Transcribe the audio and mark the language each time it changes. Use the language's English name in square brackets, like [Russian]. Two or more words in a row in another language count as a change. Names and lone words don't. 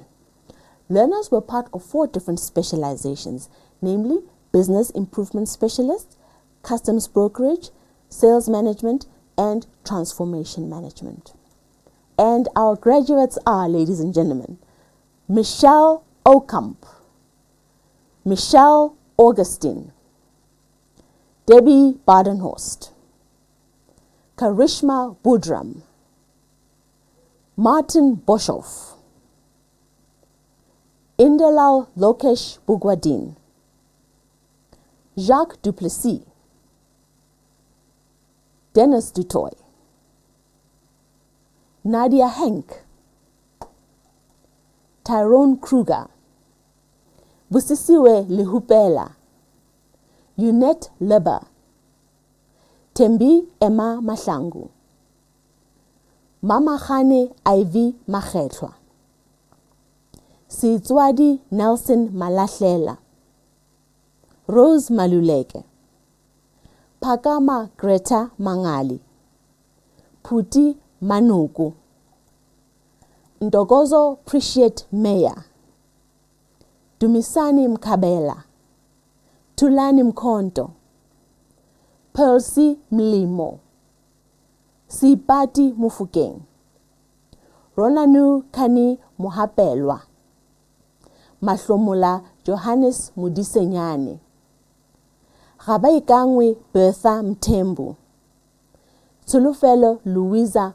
[English] Learners were part of 4 different specializations, namely Business Improvement Specialist, Customs Brokerage, Sales Management, and Transformation Management. And our graduates are, ladies and gentlemen, Michelle Okamp, Michelle Augustine, Debbie Badenhorst, Karishma Budram, Martin Boshoff, Indelal Lokesh Bugwadin, Jacques Duplessis, Dennis Dutoy, Nadia Henk, Tyrone Kruger, Busisiwe Lihupela, Yunette Leber, Tembi Emma Mahlangu, Mamagane Ivy Makgetlhwa, Setswadi Nelson Malahlela, Rose Maluleke, Phakama Greta Mangali, Phuti Manuku, Ntokozo Appreciate Meya, Dumisani Mkabela, Tulani Mkhonto, Percy Mlimo, Sipati Mufukeng, Ronanu Kani Mohapelwa, Mahlomola Johannes Mudisenyane, Rabaikangwe Bertha Mtembu, Tsulufelo Louisa